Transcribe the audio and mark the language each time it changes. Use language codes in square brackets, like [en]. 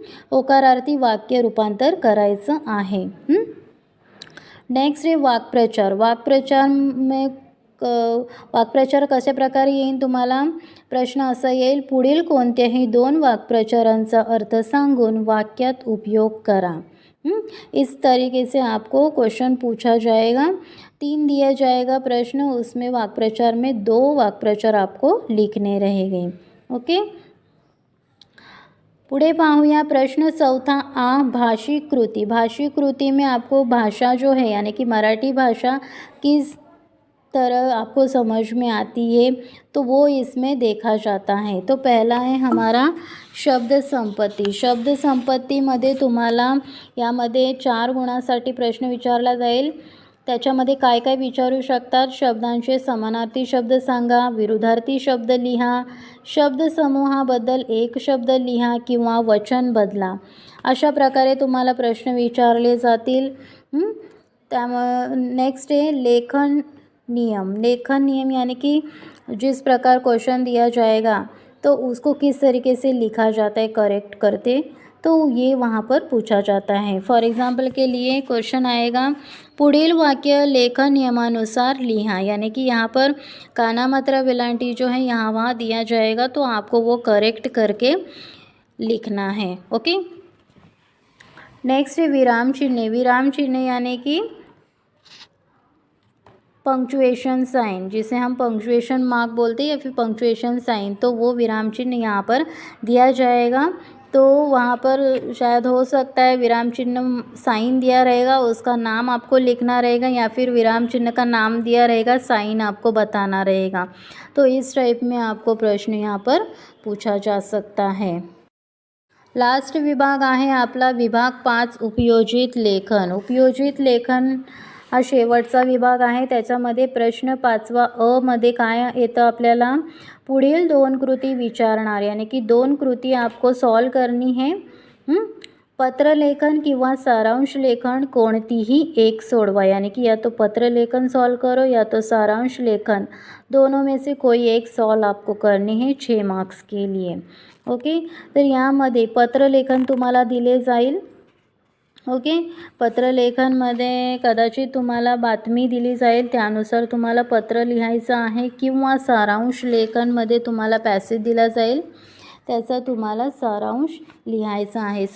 [mr] होकारार्थी वाक्य रूपांतर करायचं आहे. नेक्स्ट आहे वाक्प्रचार. वाक्प्रचार कशा प्रकारे येईल तुम्हाला, प्रश्न असा येईल, पुढील कोणत्याही 2 वाक्प्रचारांचा अर्थ सांगून वाक्यात उपयोग करा. [hi] इस तरीके से आपको क्वेश्चन पूछा जाएगा. 3 दिया जाएगा प्रश्न, उसमें वाक्प्रचार में 2 वाक्प्रचार आपको लिखने रहेंगे. [mr] ओके, पुढे पाहूया प्रश्न 4 आ भाषिक कृति. [hi] भाषिक कृति में आपको भाषा जो है यानी कि मराठी भाषा किस तरह आपको समझ में आती है, तो वो इसमें देखा जाता है. तो पहला है हमारा शब्द संपत्ती. [mr] शब्द संपत्तीमध्ये तुम्हाला यामध्ये 4 गुणासाठी प्रश्न विचारला जाईल. त्याच्यामध्ये काय काय विचारू शकतात, शब्दांचे समानार्थी शब्द सांगा, विरुद्धार्थी शब्द लिहा, शब्दसमूहाबद्दल एक शब्द लिहा किंवा वचन बदला. अशा प्रकारे तुम्हाला प्रश्न विचारले जातील. त्यामुळे नेक्स्ट आहे लेखन नियम. [hi] लेखन नियम यानी कि जिस प्रकार क्वेश्चन दिया जाएगा तो उसको किस तरीके से लिखा जाता है करेक्ट करते, तो ये वहाँ पर पूछा जाता है. फॉर एग्जाम्पल के लिए क्वेश्चन आएगा, [mr] पुढील वाक्य लेखन नियमानुसार लिहा. [hi] यानी कि यहाँ पर काना मात्रा वेलांटी जो है यहाँ वहाँ दिया जाएगा, तो आपको वो करेक्ट करके लिखना है. ओके, नेक्स्ट है विराम चिन्ह. विराम चिन्ह यानी कि पंक्चुएशन साइन, जिसे हम पंक्चुएशन मार्क बोलते हैं या फिर पंक्चुएशन साइन, तो वो विराम चिन्ह यहाँ पर दिया जाएगा. तो वहाँ पर शायद हो सकता है विराम चिन्ह साइन दिया रहेगा, उसका नाम आपको लिखना रहेगा, या फिर विराम चिन्ह का नाम दिया रहेगा, साइन आपको बताना रहेगा. तो इस टाइप में आपको प्रश्न यहाँ पर पूछा जा सकता है. [mr] लास्ट विभाग आहे आपला विभाग 5 उपयोजित लेखन. उपयोजित लेखन हा शेवटचा विभाग आहे. त्याच्यामध्ये प्रश्न 5वा अ मध्ये काय येतं आपल्याला, पुढील 2 कृती विचारणार, [hi] यानी कि 2 कृती आपको सॉल्व करनी है. [mr] पत्रलेखन किंवा सारांश लेखन कोणतीही एक सोडवा. [hi] यानी कि या तो पत्र लेखन सॉल्व करो या तो सारांश लेखन, दोनों में से कोई एक सॉल्व आपको करनी है 6 मार्क्स के लिए. [mr] ओके, तर यामध्ये पत्रलेखन तुम्हाला दिले जाईल. ओके, पत्रलेखनमध्ये कदाचित तुम्हाला बातमी दिली जाईल, त्यानुसार तुम्हाला पत्र लिहायचं आहे, किंवा सारांश लेखनमध्ये तुम्हाला पॅसेज दिला जाईल, त्याचा तुम्हाला सारांश लिहायचा आहे.